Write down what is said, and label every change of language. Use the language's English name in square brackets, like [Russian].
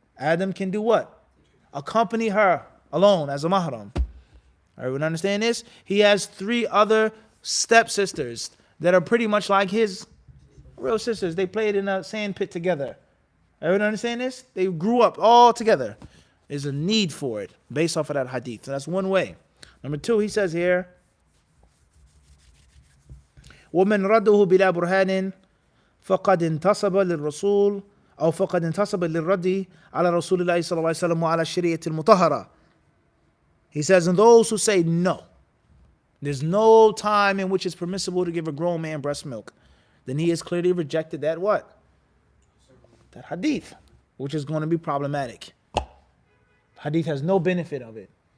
[English] Adam can do what? Accompany her alone as a mahram. Everyone understand this? He has 3 other stepsisters that are pretty much like his real sisters. They played in a sand pit together. Everyone understand this? They grew up all together. There's a need for it based off of that hadith. So that's one way. Number 2, he says here, [Arabic] وَمَنْ رَدُّهُ بِلَا بُرْهَانٍ فَقَدْ انْتَصَبَ لِلرَّسُولِ أو فقد انتصب للرد على رسول الله صلى الله عليه وسلم وعلى الشريعة المطهرة. [English] He says, and those who say no, there's no time in which it's permissible to give a grown man breast milk, then he has clearly rejected that what? That hadith, which is going to be problematic. Hadith has no benefit of it.